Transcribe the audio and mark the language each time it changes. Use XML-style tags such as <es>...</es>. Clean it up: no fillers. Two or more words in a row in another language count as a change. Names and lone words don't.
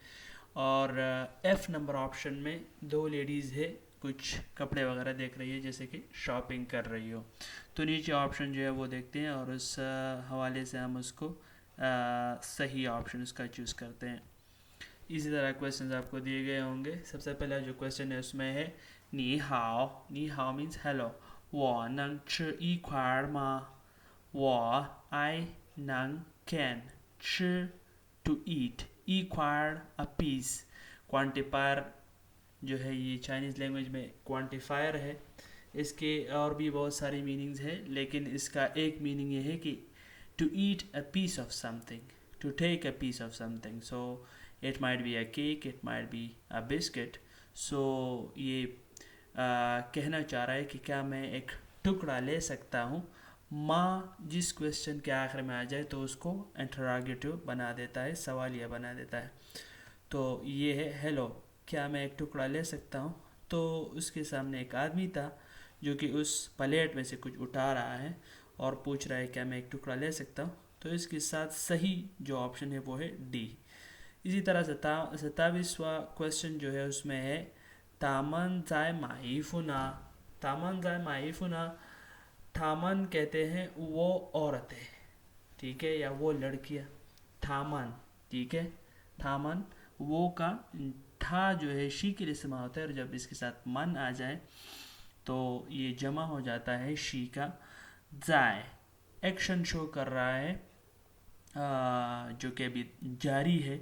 <ur>اور ایف</ur> <en>number option</en> <ur>میں دو لیڈیز ہے کچھ کپڑے وغیرہ دیکھ رہی ہے جیسے کہ شاپنگ کر رہی ہو. تو نیچے آپشن جو ہے وہ دیکھتے ہیں اور اس حوالے سے ہم اس کو صحیح آپشن اس کا چوز کرتے ہیں. اسی طرح کویسچنز آپ کو دیے گئے ہوں گے. سب سے پہلا جو کویسچن ہے اس میں ہے</ur> <zh>你好，你好</zh> <en>means hello,</en> <zh>我能吃一块吗,</zh> <en>وہ آئی ننگ کین چھ to eat,</en> <zh>一块</zh> <en>a piece.</en> <ur>کوانٹیفائر جو ہے یہ</ur> <en>Chinese language</en> <ur>میں کوانٹیفائر ہے. اس کے اور بھی بہت ساری میننگز ہیں لیکن اس کا ایک میننگ یہ ہے کہ</ur> <en>to eat a piece of something, to take a piece of something. سو it might be a cake, it might be a biscuit.</en> <ur>so یہ کہنا چاہ رہا ہے کہ کیا میں ایک ٹکڑا لے سکتا ہوں. ماں جس کویسچن کے آخر میں آ جائے تو اس کو انٹراگیٹو بنا دیتا ہے، سوالیہ بنا دیتا ہے. تو یہ ہے ہیلو، کیا میں ایک ٹکڑا لے سکتا ہوں. تو اس کے سامنے ایک آدمی تھا جو کہ اس پلیٹ میں سے کچھ اٹھا رہا ہے اور پوچھ رہا ہے کیا میں ایک ٹکڑا لے سکتا ہوں. تو اس کے ساتھ صحیح جو آپشن ہے وہ ہے ڈی. اسی طرح 27واں کویسچن جو ہے اس میں ہے</ur> <zh>她们在买衣服，她们在买衣服.</zh> <ur>تامن کہتے ہیں وہ عورتیں، ٹھیک ہے، یا وہ لڑکیاں. تھامن، ٹھیک ہے، تھامن وہ کا ٹھا جو ہے شی کے لیے استعمال ہوتا ہے اور جب اس کے ساتھ من آ جائے تو یہ جمع ہو جاتا ہے شی کا. زائے</ur> <en>action show</en> <ur>کر رہا ہے جو کہ ابھی جاری ہے.</ur>